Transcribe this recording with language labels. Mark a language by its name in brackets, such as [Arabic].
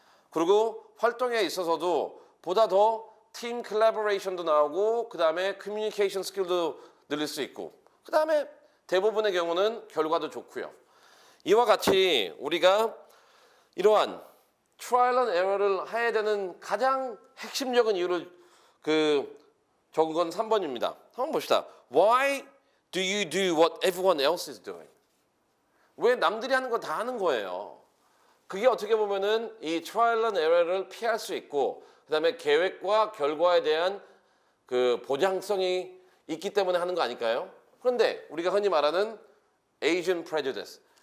[Korean] 그리고 활동에 있어서도 보다 더 팀 콜라보레이션도 나오고 그 다음에 커뮤니케이션 스킬도 늘릴 수 있고 그 다음에 대부분의 경우는 결과도 좋고요. 이와 같이 우리가 이러한 트라이얼 앤 에러를 해야 되는 가장 핵심적인 이유를 적은 건 3번입니다. 한번 봅시다. [English] Why do you do what everyone else is doing? [Korean] 왜 남들이 하는 거 다 하는 거예요? 그게 어떻게 보면은 이 트라이얼 앤 에러를 피할 수 있고 그다음에 계획과 결과에 대한 그 보장성이 있기 때문에 하는 거 아닐까요? 그런데 우리가 흔히 말하는 [English] Asian prejudice.